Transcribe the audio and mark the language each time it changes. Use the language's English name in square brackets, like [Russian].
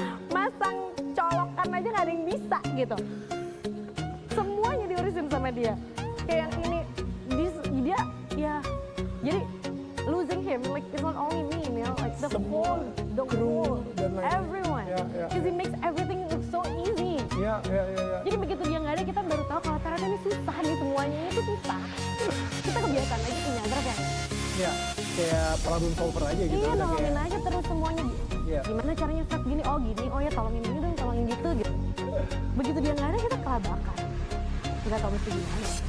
[Indonesian] Masang colokan aja gak ada yang bisa gitu. Semuanya diurusin sama dia. Kayak yang ini, dia ya, jadi [English] losing him, like it's not only me, you know, like the whole everyone. Because he makes everything look so easy. [Indonesian] Iya. Jadi begitu dia nggak ada, kita baru tahu kalau ternyata ini susah nih, semuanya itu susah. Kita kebiasaan aja punya Ashraf ya. Iya, kayak problem solver aja gitu. Iya, Udah nolongin kayak- aja terus semuanya. Gimana caranya Ashraf gini, oh gini, oh ya tolongin ini dong, tolongin gitu. Begitu dia nggak ada, kita kelabakan. Nggak tahu mesti gimana.